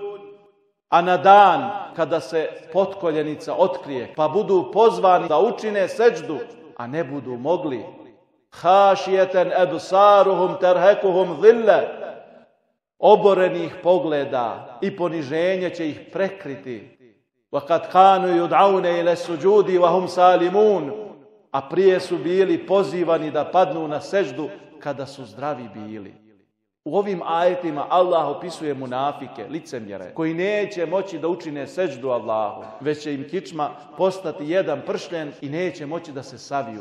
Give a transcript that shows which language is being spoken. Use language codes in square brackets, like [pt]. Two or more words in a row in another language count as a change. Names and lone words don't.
[bs] A na dan kada se potkoljenica otkrije, pa budu pozvani da učine seđdu, a ne budu mogli. [ar] خاشعة أبصارهم ترهقهم ذلة. [bs] Oborenih pogleda i poniženje će ih prekriti. [ar] وَقَدْ كَانُوا يُدْعَوْنَ إِلَى السُّجُودِ وَهُمْ سَالِمُونَ. [bs] A prije su bili pozivani da padnu na seždu kada su zdravi bili. U ovim ajetima Allah opisuje munafike, licemjere, koji neće moći da učine seždu Allahu, već će im kičma postati jedan pršljen i neće moći da se saviju.